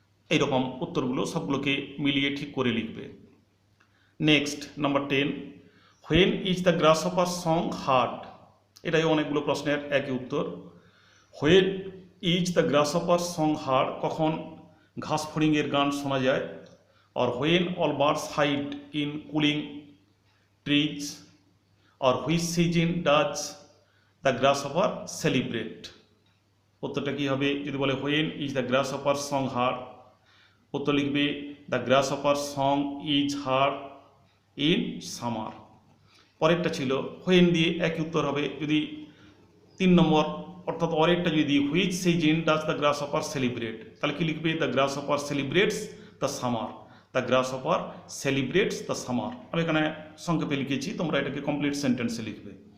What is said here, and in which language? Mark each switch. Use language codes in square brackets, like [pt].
[bn] এইরকম উত্তরগুলো সবগুলোকে মিলিয়ে ঠিক করে লিখবে। [en] next number 10, when is the grasshopper song heard, [bn] এটাই অনেকগুলো প্রশ্নের একই উত্তর। [en] when is the grasshopper song heard, [bn] কখন ঘাস ফড়িংয়ের গান শোনা যায়। [en] और when all birds hide in cooling trees, or which season does the grasshopper celebrate, [bn] উত্তরটা কী হবে, যদি বলে [en] when is the grasshopper song heard, [bn] উত্তর লিখবে [en] the grasshopper song is heard in summer। [bn] পরেরটা ছিল [en] when [bn] দিয়ে একই উত্তর হবে, যদি 3 নম্বর অর্থাৎ অরেরটা যদি [en] which season does the grasshopper celebrate, [bn] তাহলে কি লিখবে, [en] the grasshopper celebrates the summer, the grasshopper celebrates the summer. [bn] আমি এখানে সংক্ষেপে লিখেছি, তোমরা এটাকে কমপ্লিট সেন্টেন্সে লিখবে।